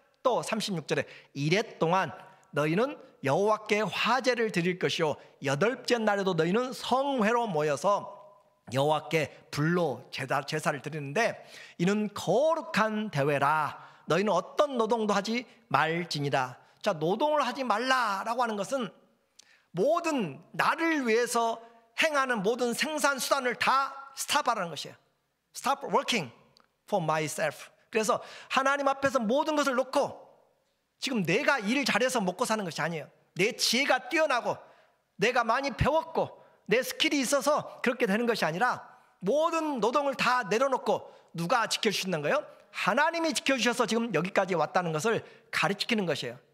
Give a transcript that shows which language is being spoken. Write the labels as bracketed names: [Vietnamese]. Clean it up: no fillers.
[Korean] 또 36절에 이레 동안 너희는 여호와께 화제를 드릴 것이요 8째 날에도 너희는 성회로 모여서 여호와께 불로 제사를 드리는데 이는 거룩한 대회라. 너희는 어떤 노동도 하지 말지니라. 자, 노동을 하지 말라라고 하는 것은 모든 나를 위해서 행하는 모든 생산 수단을 다 스탑하라는 것이에요. [English] Stop working for myself. [Korean] 그래서 하나님 앞에서 모든 것을 놓고 지금 내가 일 잘해서 먹고 사는 것이 아니에요. 내 지혜가 뛰어나고 내가 많이 배웠고 내 스킬이 있어서 그렇게 되는 것이 아니라 모든 노동을 다 내려놓고 누가 지켜주시는 거예요? 하나님이 지켜주셔서 지금 여기까지 왔다는 것을 가르치는 것이에요.